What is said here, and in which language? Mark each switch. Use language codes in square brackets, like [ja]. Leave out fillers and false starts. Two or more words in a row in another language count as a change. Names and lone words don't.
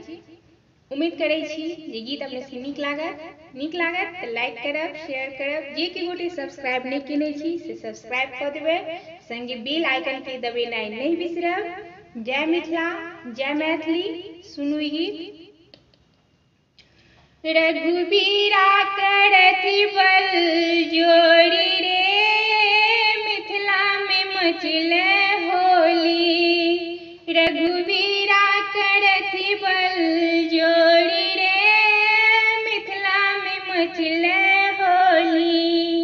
[mai] उम्मीद करै छी जे गीत अपने सबके नीक लागत तऽ लाइक करब, शेयर करब, जे के गोटे सब्सक्राइब नहीं केने छी से सब्सक्राइब कऽ देबै, संगे [en] bell icon [mai] के दबेनाइ नहीं बिसरब। जय मिथिला, जय मैथिली, सुनू ई गीत। रघुबीरा करति बल जोड़ी रे, मिथिला में मचले होली। रघुबीरा करति बल जोड़ी रे, मिथिला में मचले होली।